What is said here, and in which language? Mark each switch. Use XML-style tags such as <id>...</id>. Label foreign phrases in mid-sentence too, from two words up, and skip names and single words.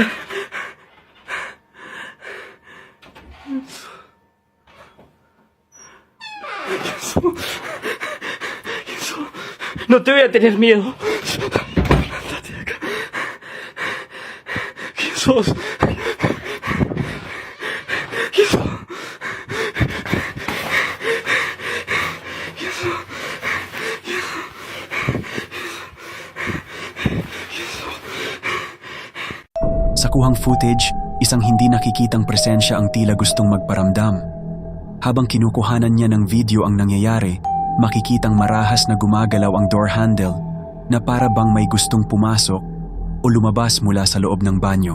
<es>No te voy a tener miedo. Andate de acá. ¿Quién sos? ¿Quién sos? ¿Quién sos?</es> <tl>Sa kuhang footage, isang hindi nakikitang presensya ang tila gustong magparamdam. Habang kinukuhanan niya ng video ang nangyayari, makikitang marahas na gumagalaw ang door handle na para bang may gustong pumasok o lumabas mula sa loob ng banyo.</tl>